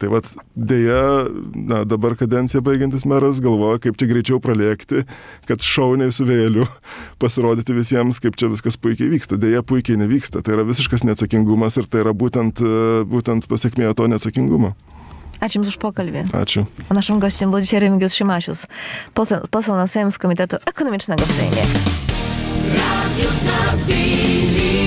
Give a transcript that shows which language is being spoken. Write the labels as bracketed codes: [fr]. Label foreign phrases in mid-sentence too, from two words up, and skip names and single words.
[lt] Tai vat dėja, dabar kadenciją baigiantis meras galvoja, kaip čia greičiau pralėkti, kad šauniai su vėjeliu pasirodyti visiems, kaip čia viskas puikiai vyksta. Dėja, puikiai nevyksta. Tai yra visiškas neatsakingumas ir tai yra būtent pasekmė to neatsakingumo. Ačiū Jums už pokalbį. Ačiū. [pl] O naszym gościem był dzisiaj Remigiusz Szymašius, poseł na Sejm z Komitetu Ekonomicznego w Sejmie.